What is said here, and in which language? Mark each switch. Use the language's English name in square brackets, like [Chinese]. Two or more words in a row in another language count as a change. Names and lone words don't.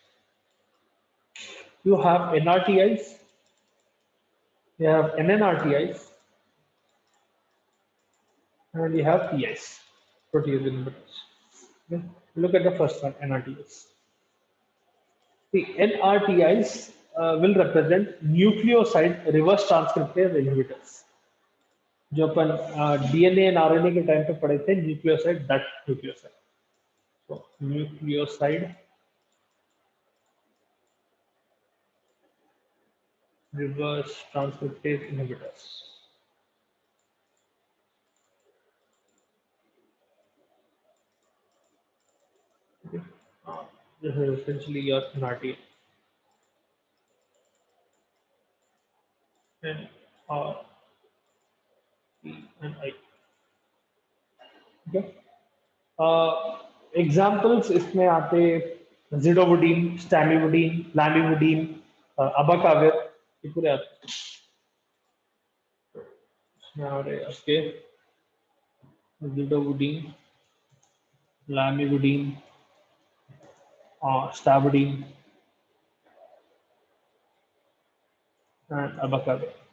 [English] You have NRTIs, you have NNRTIs, and you have PIs, protease inhibitors. Okay. Look at the first one, NRTIs. The NRTIs will represent nucleoside reverse transcriptase inhibitors. [Hindi] जो अपन [English] DNA and RNA [Hindi] के टाइम पे पढ़े थे, [English] nucleoside, that nucleoside. So nucleoside reverse transcriptase inhibitors. Okay. This is essentially your NRT. And R, P, and I. Okay. Examples [Hindi] इसमें आते zidovudine, stamivudine, lamivudine, abacavir, ये पूरे आते इसमें आ रहे आपके zidovudine, lamivudine, stavudine, [English] and abacavir.